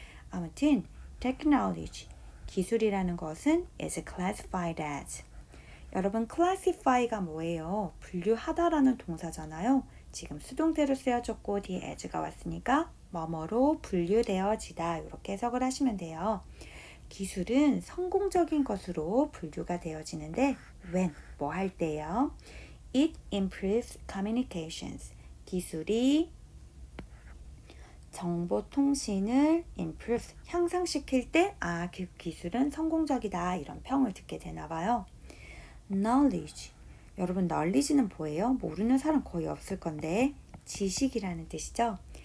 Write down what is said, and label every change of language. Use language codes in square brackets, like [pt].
[ko] 아무튼 technology, 기술이라는 것은 [en] is classified as. [ko] 여러분 classify가 뭐예요? 분류하다라는 동사잖아요. 지금 수동태로 쓰여졌고 뒤에 as가 왔으니까 뭐뭐로 분류되어지다 이렇게 해석을 하시면 돼요. 기술은 성공적인 것으로 분류가 되어지는데 when, 뭐 할 때요? [en] It improves communications. [ko] 기술이 정보통신을 improve, 향상시킬 때 그 기술은 성공적이다 이런 평을 듣게 되나 봐요. knowledge. 여러분 knowledge는 뭐예요? 모르는 사람 거의 없을 건데 지식이라는 뜻이죠.